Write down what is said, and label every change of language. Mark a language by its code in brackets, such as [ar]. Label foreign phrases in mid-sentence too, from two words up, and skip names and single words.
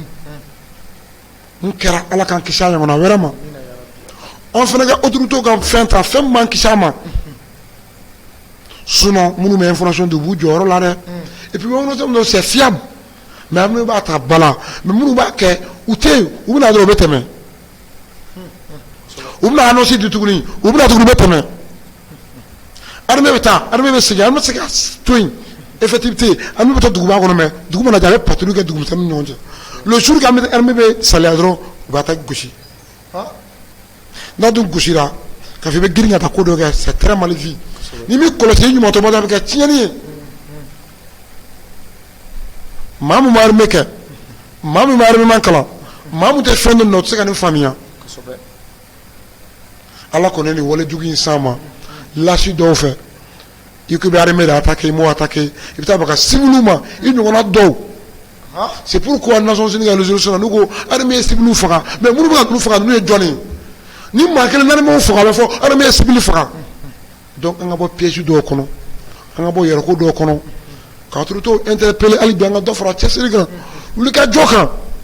[bm] n kɛra ala k'an kisi a ɲɔgɔnna wɛrɛ ma an fana ka autorités ka fɛn ta fɛn min b'an kisi a ma sinon minnu bɛ information di u b'u jɔyɔrɔ la dɛ [fr] et puis [bm] information min [fr] c'est fiable [bm] mais minnu b'a ta bala mais minnu b'a kɛ u tɛ yen u bɛna dɔrɔn u bɛ tɛmɛ u bɛna annonce di tuguni u bɛna tuguni u bɛ tɛmɛ armée bɛ taa armée bɛ segin armée bɛ se ka to yen effectivité armée bɛ taa duguba kɔnɔ mais dugu mana jɛ a bɛ patrouille kɛ dugumisɛnninw ni ɲɔgɔn cɛ [fr] le jour que [bm] armée bɛ saliya dɔrɔn u b'a ta gosi n'a dun gosira k'a fɔ i bɛ girin ka taa ko dɔ kɛ [fr] c'est très mal vu [bm] ni min kɔlɔsi ɲumantoba a bɛ kɛ tiɲɛni ye maa min bɛ armée kɛ maa min bɛ armée kalan maa min tɛ fɛn dɔ la o tɛ se ka nin faamuya ala kɔni nin walejugu in s'an ma lasi dɔw fɛ i ko i bɛ armée de attaquer i m'o attaquer i bɛ taa baka civiliw ma i ɲɔgɔnna dɔw [fr] c'est pourquoi Nations Unies [bm] ka résolution n'u ko armée ye civiliw faga mais minnu bɛ ka ninnu faga ninnu ye jɔn ye ni maa kelen naani m'o faga a bɛ fɔ armée ye civil faga donc an ka bɔ piège dɔw kɔnɔ an ka bɔ yɛrɛko dɔw kɔnɔ ka autorités interpeller hali bi an ka dɔ fara cɛsiri kan wuli ka jɔ kan